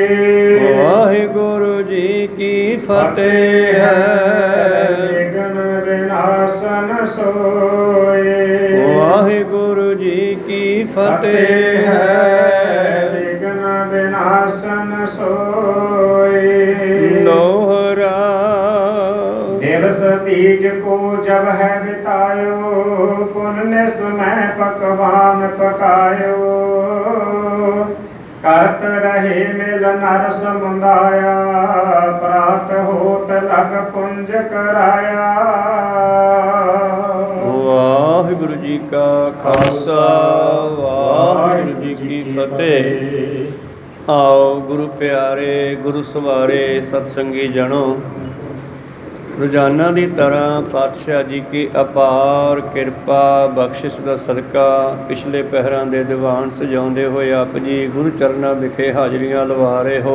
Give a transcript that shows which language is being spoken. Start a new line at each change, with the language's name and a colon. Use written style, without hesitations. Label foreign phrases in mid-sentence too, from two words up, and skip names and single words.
Punjabi: ਵਾਹਿਗੁਰੂ ਜੀ ਕੀ ਫਤਿਹ ਹੈ। ਵਿਘਨ ਵਿਨਾਸ਼ਨ ਸੋਏ। ਵਾਹਿਗੁਰੂ ਜੀ ਕੀ ਫਤਿਹ ਹੈ। ਵਿਘਨ ਵਿਨਾਸ਼ਨ ਸੋਏ। ਦੋਹਰਾ
Braj: दिवस तीज को जब है बितायो, पुण्य समय पकवान पकायो। करत रहे मिल नर समुदाया, प्रात होत लग पुंज कराया।
Punjabi: ਵਾਹਿਗੁਰੂ ਜੀ ਕਾ ਖਾਲਸਾ ਵਾਹਿਗੁਰੂ ਜੀ ਕੀ ਫਤਿਹ। ਆਓ ਗੁਰੂ ਪਿਆਰੇ ਗੁਰੂ ਸਵਾਰੇ ਸਤਸੰਗੀ ਜਣੋ, ਰੋਜ਼ਾਨਾ ਦੀ ਤਰ੍ਹਾਂ ਪਾਤਸ਼ਾਹ ਜੀ ਕੀ ਅਪਾਰ ਕਿਰਪਾ ਬਖਸ਼ਿਸ਼ ਦਾ ਸਦਕਾ ਪਿਛਲੇ ਪਹਿਰਾਂ ਦੇ ਦੀਵਾਨ ਸਜਾਉਂਦੇ ਹੋਏ ਆਪ ਜੀ ਗੁਰੂ ਚਰਨਾਂ ਵਿਖੇ ਹਾਜ਼ਰੀਆਂ ਲਵਾ ਰਹੇ ਹੋ।